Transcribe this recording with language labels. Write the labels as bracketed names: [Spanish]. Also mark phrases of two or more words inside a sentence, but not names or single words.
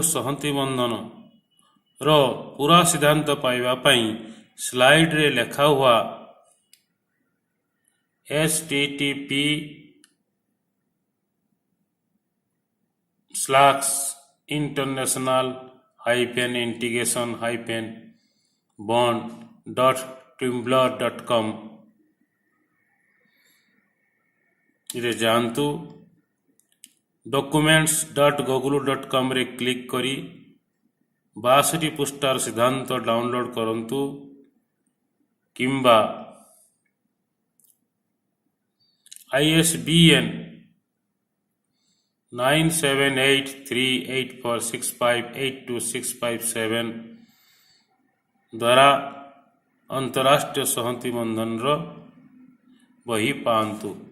[Odia] ସଂହତି ବନ୍ଧନର ପୁରା ସିଦ୍ଧାନ୍ତ ପାଇବା ପାଇଁ ସ୍ଲାଇଡରେ ଲେଖା ହୁଆ http://integration-bond.tumblr.com ରେ ଯାଆନ୍ତୁ। documents.google.comରେ କ୍ଲିକ୍ କରି 62 ପୃଷ୍ଠାର ସିଦ୍ଧାନ୍ତ ଡାଉନଲୋଡ୍ କରନ୍ତୁ କିମ୍ବା ISBN 978384658267 ଦ୍ୱାରା ଅନ୍ତରାଷ୍ଟ୍ରୀୟ ସଂହତି ବନ୍ଧନର ବହି ପାଆନ୍ତୁ।